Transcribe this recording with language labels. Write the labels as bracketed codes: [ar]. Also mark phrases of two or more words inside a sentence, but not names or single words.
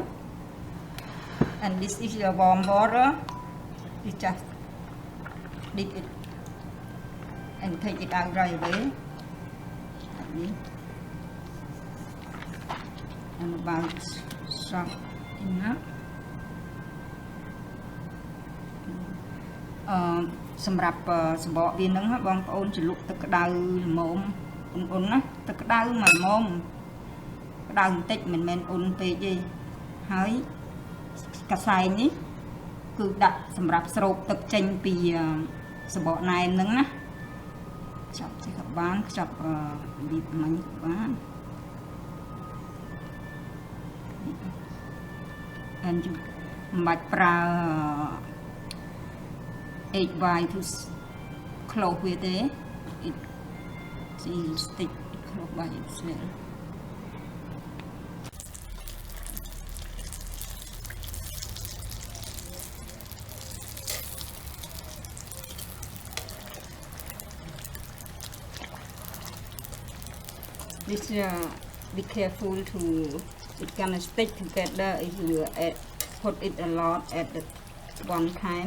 [en] And this is the warm water. You just dip it and take it out right away. And about soft enough. [km] សម្រាប់សបកវានឹងបងប្អូនជ្រលក់ទឹកក្តៅល្មមអ៊ុនៗណា ទឹកក្តៅមកល្មមក្តៅបន្តិចមិនមែនអ៊ុនពេកទេហើយកសែងនេះគឺដាក់សម្រាប់ស្រូបទឹកចេញពីសបកណែមហ្នឹងណាខ្ចប់ទៅក៏បានខ្ចប់លីបមិញក៏បាន [en] and you [km] មិនបាច់ប្រើ [en] egg white to close with it. It stick close by itself. This be careful to it gonna stick together if you put it a lot at the one time.